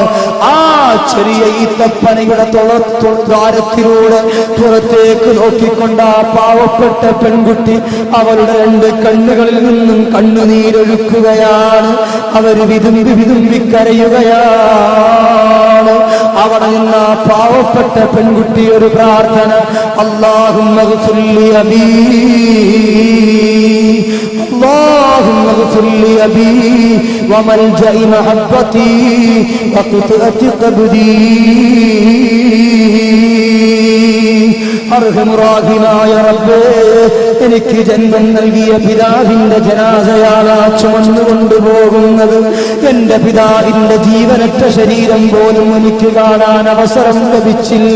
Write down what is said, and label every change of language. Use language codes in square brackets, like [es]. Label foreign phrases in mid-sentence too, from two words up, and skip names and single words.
[ml] ആ ചെറിയ ഈത്തപ്പനയുടെ ദ്വാരത്തിലൂടെ പുറത്തേക്ക് നോക്കിക്കൊണ്ട് ആ പാവപ്പെട്ട പെൺകുട്ടി അവളുടെ 2 കണ്ണുകളിൽ നിന്നും കണ്ണുനീരൊഴുക്കുകയാണ്. അവർ വിതുമ്പി കരയുകയാണ്. അവിടെ നിന്ന് ആ പാവപ്പെട്ട പെൺകുട്ടി ഒരു പ്രാർത്ഥന, [ar] اللهم اغفر لي أبي, اللهم اغفر لي أبي وملجأ محبتي وقطعة قبدي. [ml] അർഹമുറാഹിമായ റബ്ബേ, എനിക്ക് ജന്മം നൽകിയ പിതാവിന്റെ ജനാസയാണ് ചുമന്നുകൊണ്ടുപോകുന്നത്. എന്റെ പിതാവിന്റെ ജീവനറ്റ ശരീരം പോലും എനിക്ക് കാണാൻ അവസരം ലഭിച്ചില്ല.